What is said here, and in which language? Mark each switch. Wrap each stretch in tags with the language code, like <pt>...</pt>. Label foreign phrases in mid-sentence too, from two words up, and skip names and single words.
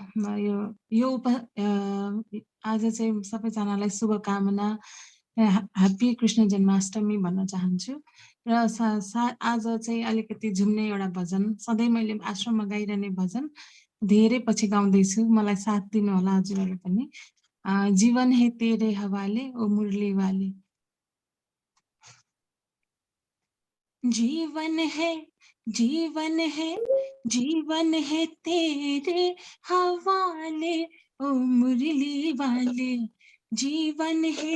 <ne>आज चाहिँ सबैजनालाई शुभकामना ह्याप्पी कृष्ण जन्माष्टमी भन्न चाहन्छु र आज चाहिँ अलिकति झुम्ने एउटा भजन सधैँ मैले आश्रममा गाइरहने भजन धेरै पछि गाउँदैछु मलाई साथ दिनु होला हजुरहरूले पनि</ne> <hi>जीवन है तेरे हवाले ओ मुरली वाले जीवन है जीवन है जीवन है तेरे हवाले ओ मुरली वाले जीवन है</hi>